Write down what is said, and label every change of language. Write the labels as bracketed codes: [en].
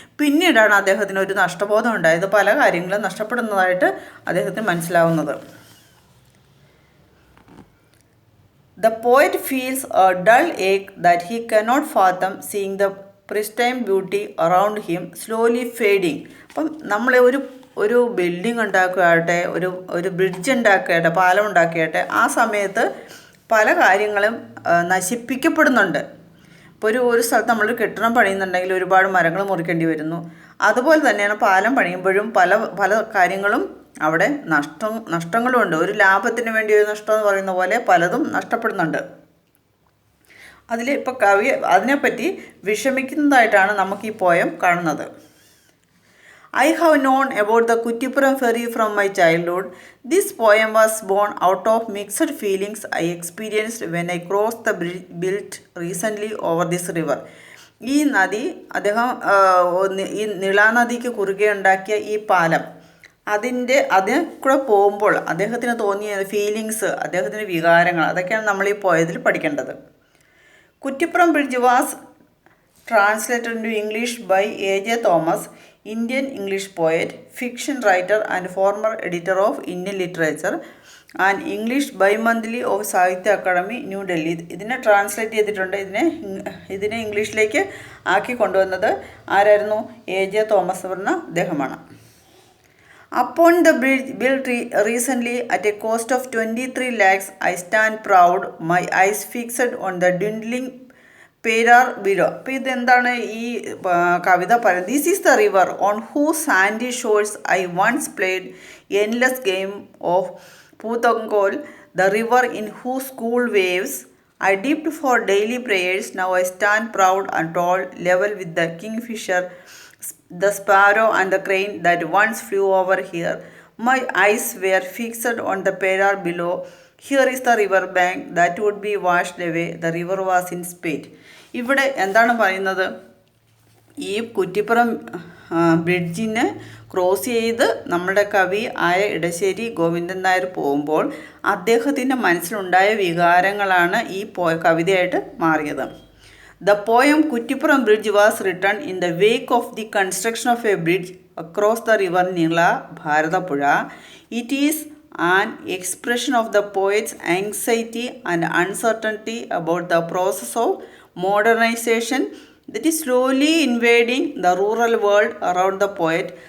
[ml] പിന്നീടാണ് അദ്ദേഹത്തിന് ഒരു നഷ്ടബോധം ഉണ്ടായത്, പല കാര്യങ്ങളും നഷ്ടപ്പെടുന്നതായിട്ട് അദ്ദേഹത്തിന് മനസ്സിലാവുന്നത്. [en] The poet feels a dull ache that he cannot fathom, seeing the pristine beauty around him slowly fading. [ml] അപ്പം നമ്മൾ ഒരു ബിൽഡിംഗ് ഉണ്ടാക്കുകയാട്ടെ, ഒരു ബ്രിഡ്ജ് ഉണ്ടാക്കുകയാട്ടെ, പാലം ഉണ്ടാക്കുകയാട്ടെ, ആ സമയത്ത് പല കാര്യങ്ങളും നശിപ്പിക്കപ്പെടുന്നുണ്ട്. ഇപ്പോൾ ഒരു സ്ഥലത്ത് നമ്മളൊരു കെട്ടിടം പണിയുന്നുണ്ടെങ്കിൽ ഒരുപാട് മരങ്ങൾ മുറിക്കേണ്ടി വരുന്നു. അതുപോലെ തന്നെയാണ് പാലം പണിയുമ്പോഴും പല കാര്യങ്ങളും അവിടെ നഷ്ടങ്ങളുമുണ്ട്. ഒരു ലാഭത്തിന് വേണ്ടി ഒരു നഷ്ടം എന്ന് പറയുന്ന പോലെ പലതും നഷ്ടപ്പെടുന്നുണ്ട്. ഇപ്പോൾ കവി അതിനെപ്പറ്റി വിഷമിക്കുന്നതായിട്ടാണ് നമുക്ക് ഈ പോയം കാണുന്നത്. [en] I have known about the Kuttipuram ferry from my childhood. This poem was born out of mixed feelings I experienced when I crossed the bridge built recently over this river. [ml] ഈ നദി അദ്ദേഹം ഈ നിളാനദിക്ക് കുറുകെ ഉണ്ടാക്കിയ ഈ പാലം അതിന് കൂടെ പോകുമ്പോൾ അദ്ദേഹത്തിന് തോന്നിയ ഫീലിങ്സ്, അദ്ദേഹത്തിൻ്റെ വികാരങ്ങൾ, അതൊക്കെയാണ് നമ്മൾ ഈ പോയതിൽ പഠിക്കേണ്ടത്. [en] Kuttippuram bridge was translated into English by A.J. Thomas, Indian English poet, fiction writer and former editor of Indian Literature and English Bi-monthly of Sahitya Academy, New Delhi. [ml] ഇതിനെ ട്രാൻസ്ലേറ്റ് ചെയ്തിട്ടുണ്ട്. ഇതിനെ ഇംഗ്ലീഷിലേക്ക് ആക്കി കൊണ്ടുവന്നത് ആരായിരുന്നു? A.J. തോമസ് പറഞ്ഞ അദ്ദേഹമാണ്. [en] Upon the bridge built recently at a cost of 23 lakhs, I stand proud, my eyes fixed on the dwindling Perar below. [ml] അപ്പോൾ ഇതെന്താണ് ഈ കവിത പറയുന്നത്? [en] This is the river on whose sandy shores I once played endless game of poothamkol, the river in whose cool waves I dipped for daily prayers. Now I stand proud and tall, level with the kingfisher, the sparrow and the crane that once flew over here. My eyes were fixed on the Perar below. Here is the river bank that would be washed away. The river was in spate. [ml] ഇവിടെ എന്താണ് പറയുന്നത്? ഈ Kuttippuram ബ്രിഡ്ജിനെ cross ചെയ്ത് നമ്മുടെ കവി ആയ ഇടശ്ശേരി ഗോവിന്ദൻ നായർ പോകുമ്പോൾ അദ്ദേഹത്തിൻ്റെ മനസ്സിലുണ്ടായ വികാരങ്ങളാണ് ഈ കവിതയായിട്ട് മാറിയത്. [en] The poem Kuttipuram Bridge was written in the wake of the construction of a bridge across the river Nila, Bharatapuzha. It is an expression of the poet's anxiety and uncertainty about the process of modernization that is slowly invading the rural world around the poet.